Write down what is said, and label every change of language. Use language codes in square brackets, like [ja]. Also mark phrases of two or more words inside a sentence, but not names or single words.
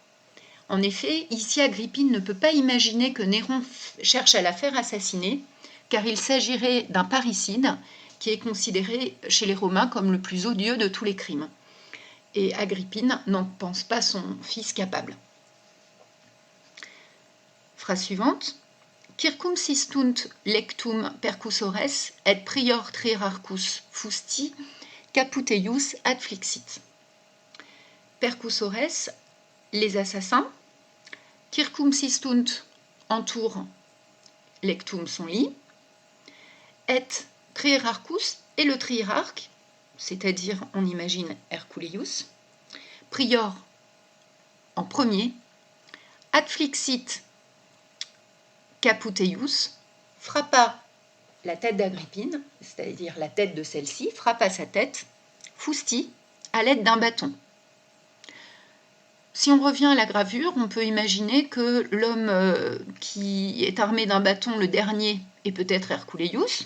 [fr] En effet, ici Agrippine ne peut pas imaginer que Néron cherche à la faire assassiner, car il s'agirait d'un parricide qui est considéré chez les Romains comme le plus odieux de tous les crimes. Et Agrippine n'en pense pas son fils capable. Phrase suivante. [la] Circumsistunt lectum percussores et prior trierarchus fusti caputeius adflixit. [fr] Percussores, les assassins. Circumsistunt, entoure lectum, son lit. Et trierarchus, et le triérarque, c'est-à-dire, on imagine, Herculeius. Prior, en premier. [la] Adflixit, caputeius, [fr] frappa la tête d'Agrippine, c'est-à-dire la tête de celle-ci, frappa sa tête, fusti, à l'aide d'un bâton. Si on revient à la gravure, on peut imaginer que l'homme qui est armé d'un bâton, le dernier, est peut-être Herculeius.